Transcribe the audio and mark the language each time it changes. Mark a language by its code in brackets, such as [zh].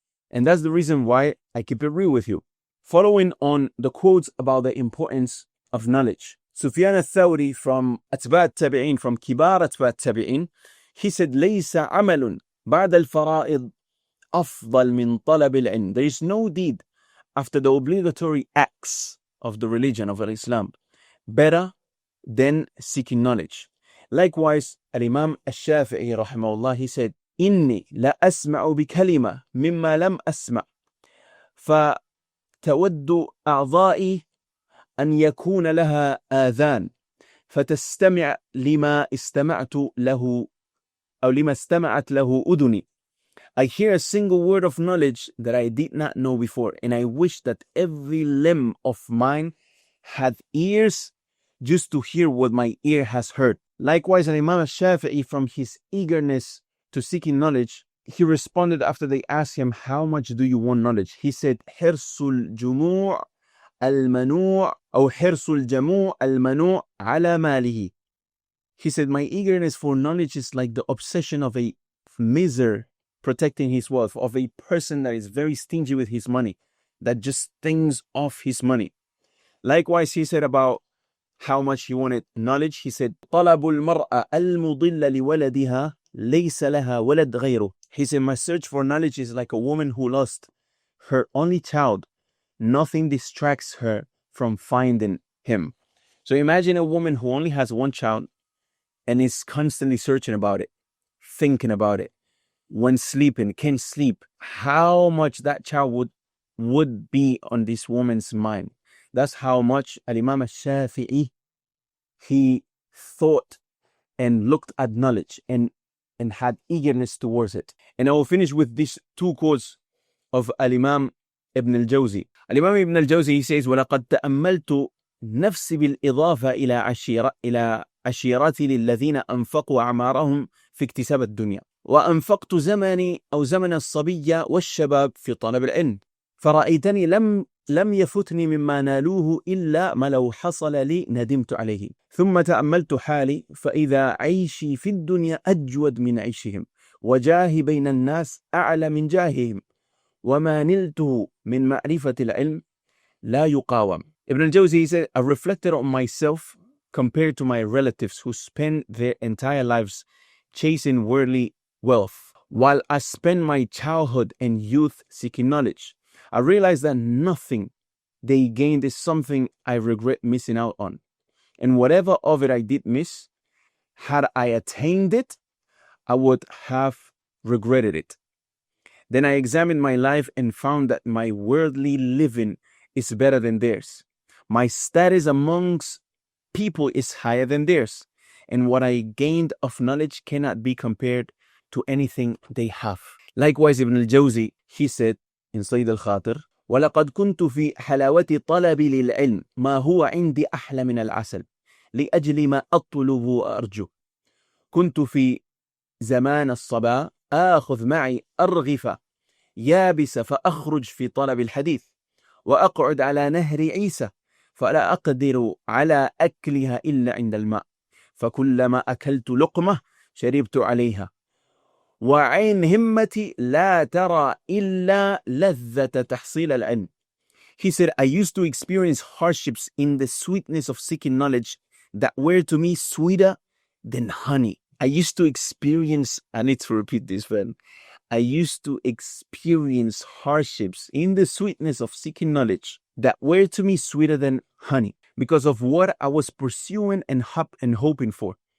[en] And that's the reason why I keep it real with you. Following on the quotes about the importance of knowledge, Sufyan al-Thawri from Atba' al-Tabi'in, from Kibar Atba' al-Tabi'in, he said, [ar] لَيْسَ عَمَلٌ بَعْدَ الْفَرَائِضِ أَفْضَلْ مِنْ طَلَبِ الْعِلْمِ. [en] There is no deed after the obligatory acts of the religion of Islam better than seeking knowledge. Likewise, Al-Imam Al-Shafi'i rahimahullah, he said, [ar] إِنِّي لَأَسْمَعُ بِكَلِمَةٍ مِمَّا لَمْ أَسْمَعْ فَتَوَدُّ أَعْضَائِي أن يكون لها آذان فتستمع لما استمعت له أو لما استمعت له أذني. [en] I hear a single word of knowledge that I did not know before, and I wish that every limb of mine had ears just to hear what my ear has heard. Likewise, Imam al-Shafi'i, from his eagerness to seeking knowledge, he responded after they asked him, how much do you want knowledge? He said, [ar] حرص الجموع المنوع أو حرص الجموع المنوع على ماله. [en] He said, my eagerness for knowledge is like the obsession of a miser protecting his wealth, of a person that is very stingy with his money, that just things off his money. Likewise, he said about how much he wanted knowledge. He said, [ar] طلب المرأة المضل لولدها ليس لها ولد غيره. [en] He said, my search for knowledge is like a woman who lost her only child. Nothing distracts her from finding him. So imagine a woman who only has one child and is constantly searching about it, thinking about it. When sleeping, can't sleep. How much that child would be on this woman's mind. That's how much Al-Imam al-Shafi'i, he thought and looked at knowledge and had eagerness towards it. And I will finish with these two quotes of Al-Imam Ibn al-Jawzi. Al-Imam Ibn al-Jawzi, he says, [ar] وَلَقَدْ تَأَمَّلْتُ نَفْسِي بِالْإِضَافَةِ إلى عشيرتي للذين أنفقوا أعمارهم في اكتساب الدنيا وأنفقت زمني أو زمن الصبية والشباب في طلب العلم فرأيتني لم يفتني مما نالوه إلا ما لو حصل لي ندمت عليه ثم تأملت حالي فإذا عيشي في الدنيا أجود من عيشهم وجاهي بين الناس أعلى من جاههم وما نلته من معرفة العلم لا يقاوم. [en] Ibn al-Jawzi, he said, I reflected on myself compared to my relatives who spend their entire lives chasing worldly wealth, while I spend my childhood and youth seeking knowledge. I realized that nothing they gained is something I regret missing out on. And whatever of it I did miss, had I attained it, I would have regretted it. Then I examined my life and found that my worldly living is better than theirs. My status amongst people is higher than theirs. And what I gained of knowledge cannot be compared to anything they have. Likewise, Ibn al-Jawzi, he said in Sayyid al-Khatir, [ar] وَلَقَدْ كُنْتُ فِي حَلَوَةِ طَلَبِي لِلْعِلْمِ مَا هُوَ عِنْدِي أَحْلَى مِنَ الْعَسَلِ لِأَجْلِ مَا أطلب وأرجو كنت في زمان الصبا آخذ معي أرغفة يابس فأخرج في طلب الحديث وأقعد على نهر عيسى فلا أقدر على أكلها إلا عند الماء فكلما أكلت لقمة شربت عليها وعين همتي لا ترى إلا لذة تحصيل العلم. [en] He said, I used to experience hardships in the sweetness of seeking knowledge that were to me sweeter than honey. I used to experience, I need to repeat this, friend. I used to experience hardships in the sweetness of seeking knowledge that were to me sweeter than honey because of what I was pursuing and hoping for.